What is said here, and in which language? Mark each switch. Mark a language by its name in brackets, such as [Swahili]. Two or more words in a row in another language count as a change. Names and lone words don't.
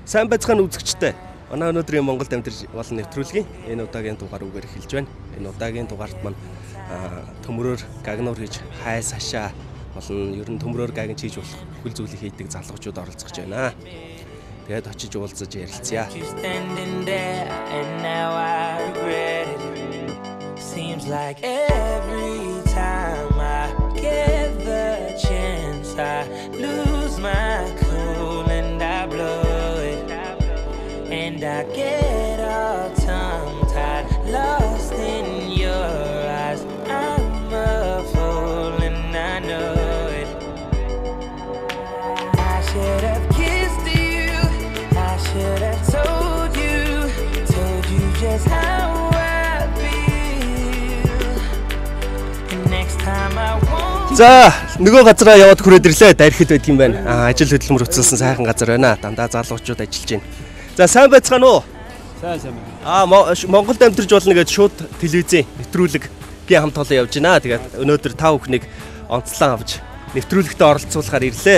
[Mongolian] Сайн байцгаана үзэгчтэй. Манай өнөөдрийн Монголд амьдарч болон нэвтрүүлгийн энэ удаагийн дугаар үгээр эхэлж байна. Энэ удаагийн дугаарт маань төмрөөр гагнуур хийж хайс хашаа болон ер нь төмрөөр гагнж хийж болох бүхэл зүйлийг хийдэг залуучууд оролцож байна. Тэгээд очиж уулзаж ярилцъя. [English] Seems like every time I get the chance I lose my cool and I blow it and I get all tongue-tied, lost in your eyes. I'm a fool and I know it. I should have kissed you, I should have told you just how I feel. And next time I won't. [Mongolian] За, нөгөө газараа яваад хүрээд ирлээ. Дарихд байдаг юм байна. Ажил хөдөлмөр хөтөлсөн сайхан газар байна. Дандаа залуучууд ажиллаж байна. За, сайн байцгаана уу? Сайн байна. Монголд амьдарч болно гэж шууд телевизийн нэвтрүүлгийн хамт олон явж байна. Тэгээд өнөөдөр та бүхнийг онцлон авч нэвтрүүлэгтээ оролцуулахаар ирлээ.